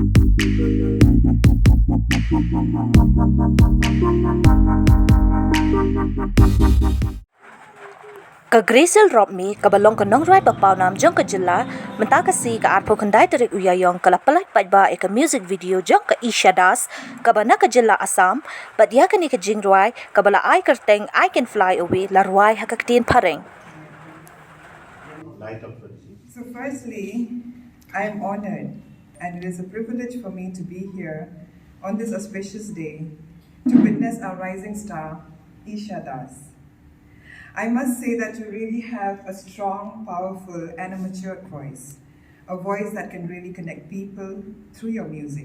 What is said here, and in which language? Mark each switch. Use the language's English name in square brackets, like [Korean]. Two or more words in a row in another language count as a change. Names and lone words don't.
[Khasi] Gracyl Ropmay kabalong ka nongrwai pawnam Jong ka jylla mynta kasi ka arpo kandai tarik Ïaiong kala Pynlait Paidbah ka [English] music video [Khasi] Jong ka Esha Das Kaba na ka jylla Assam but Iaka ni ka jingrwai kabala Kyrteng [English] I can fly away [Khasi] la rwai ha ka ktien phareng. [English] So firstly, I am honored and it is a privilege for me to be here on this auspicious day to witness our rising star, Esha Das. I must say that you really have a strong, powerful and a mature voice, a voice that can really connect people through your music.